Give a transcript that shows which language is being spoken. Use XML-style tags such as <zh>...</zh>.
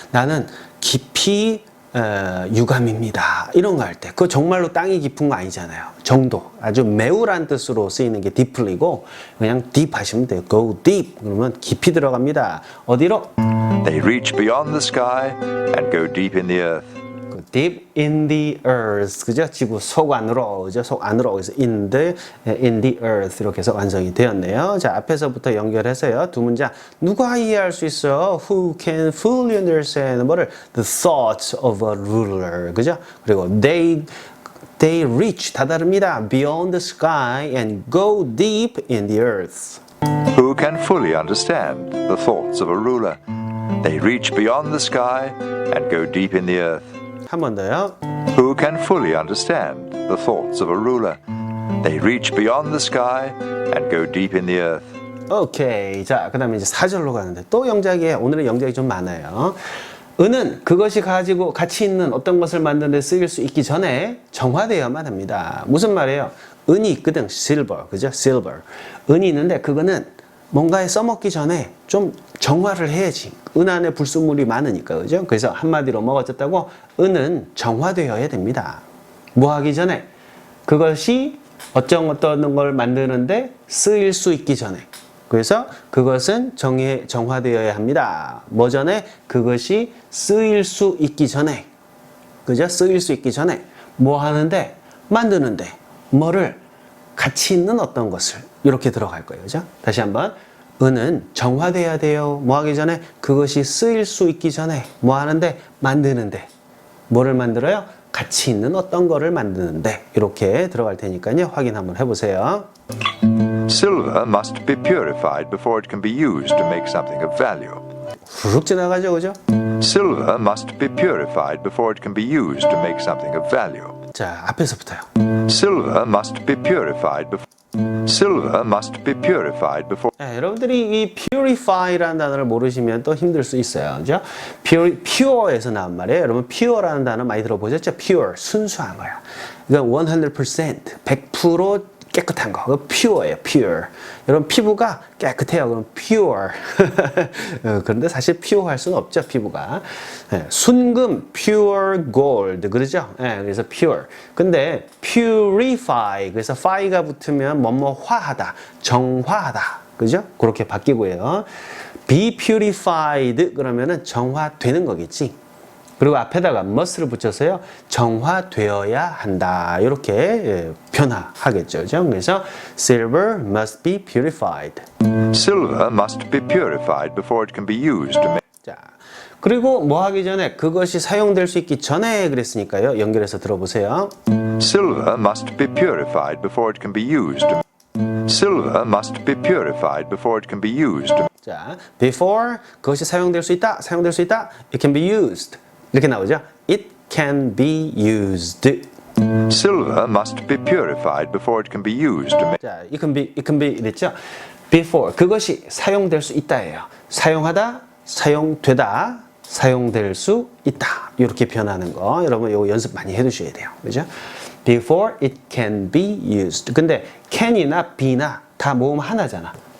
<ko>나는 깊이 유감입니다. 이런 거 할 때 그거 정말로 땅이 깊은 거 아니잖아요. 정도. 아주 매우란 뜻으로 쓰이는 게 deeply고 그냥 deep 하시면 돼요.</ko> <en>go deep</en> <ko>그러면 깊이 들어갑니다. 어디로?</ko> <en>They reach beyond the sky and go deep in the earth. deep in the earth,</en> <ko>그죠? 지구 속 안으로, 그죠? 속 안으로, 그래서 in the earth 이렇게 해서 완성이 되었네요. 자, 앞에서부터 연결해서요. 두 문장 누가 이해할 수 있어?</ko> <en>Who can fully understand</en> <ko>뭐를?</ko> <en>The thoughts of a ruler,</en> <ko>그죠? 그리고</ko> <en>they reach</en> <ko>다다릅니다.</ko> <en>Beyond the sky and go deep in the earth. Who can fully understand the thoughts of a ruler? They reach beyond the sky and go deep in the earth.</en> <ko>한 번 더요.</ko> <en>Who can fully understand the thoughts of a ruler? They reach beyond the sky and go deep in the earth.</en> <ko>오케이. 자, 그 다음에 이제 4절로 가는데 또 영작이에요. 오늘은 영작이 좀 많아요. 은은 그것이 가지고 가치 있는 어떤 것을 만드는 데 쓰일 수 있기 전에 정화되어야만 합니다. 무슨 말이에요? 은이 있거든. silver. 그죠? silver. 은이 있는데 그거는 뭔가에 써먹기 전에 좀 정화를 해야지. 은 안에 불순물이 많으니까. 그죠? 그래서 한마디로 뭐가 어쨌다고? 은은 정화되어야 됩니다. 뭐 하기 전에? 그것이 어떤 걸 만드는데 쓰일 수 있기 전에. 그래서 그것은 정화되어야 합니다. 뭐 전에? 그것이 쓰일 수 있기 전에. 그죠? 쓰일 수 있기 전에. 뭐 하는데? 만드는데. 뭐를? 가치 있는 어떤 것을. 이렇게 들어갈 거예요. 그죠? 다시 한번. 은은 정화돼야 돼요. 뭐 하기 전에? 그것이 쓰일 수 있기 전에. 뭐 하는데? 만드는데. 뭐를 만들어요? 가치 있는 어떤 거를 만드는데. 이렇게 들어갈 테니까요. 확인 한번 해보세요.</ko> <en>Silver must be purified before it can be used to make something of value.</en> <ko>후룩 지나가죠. 그죠?</ko> <en>Silver must be purified before it can be used to make something of value.</en> <ko>자, 앞에서부터요.</ko> <en>Silver must be purified before. Silver must be purified before.</en> <ko>여러분들이 이 purify라는 단어를 모르시면 또 힘들 수 있어요. 그죠? pure에서 나온 말이에요. 여러분 pure라는 단어 많이 들어보셨죠? pure, 순수한 거야. 이건 100%, 100% 깨끗한 거. 그거 pure예요, pure. 여러분 피부가 깨끗해요. 그럼 pure. 그런데 사실 pure 할 수는 없죠, 피부가. 순금,</ko> <en>pure gold.</en> <ko>그러죠? 그래서 pure. 근데 purify. 그래서 fy가 붙으면 뭐뭐화하다, 정화하다. 그죠? 그렇게 바뀌고요.</ko> <en>be purified</en> <ko>그러면은 정화되는 거겠지. 그리고 앞에다가 must를 붙여서요. 정화되어야 한다. 이렇게 변화하겠죠. 그죠? 그래서</ko> <en>silver must be purified. Silver must be purified before it can be used to make.</en> <ko>자, 그리고 뭐 하기 전에 그것이 사용될 수 있기 전에 그랬으니까요. 연결해서 들어보세요.</ko> <en>Silver must be purified before it can be used to. Silver must be purified before it can be used to.</en> <ko>자, before 그것이 사용될 수 있다. 사용될 수 있다.</ko> <en>It can be used.</en> <ko>이렇게 나오죠.</ko> <en>It can be used. Silver must be purified before it can be used to make.</en> <ko>자,</ko> <en>it can be</en> <ko>이랬죠. Before 그것이 사용될 수 있다예요. 사용하다, 사용되다, 사용될 수 있다. 이렇게 변하는 거 여러분 이거 연습 많이 해두셔야 돼요. 그죠?</ko> <en>Before it can be used.</en> <ko>근데 can이나 be나 다 모음 하나잖아.</ko>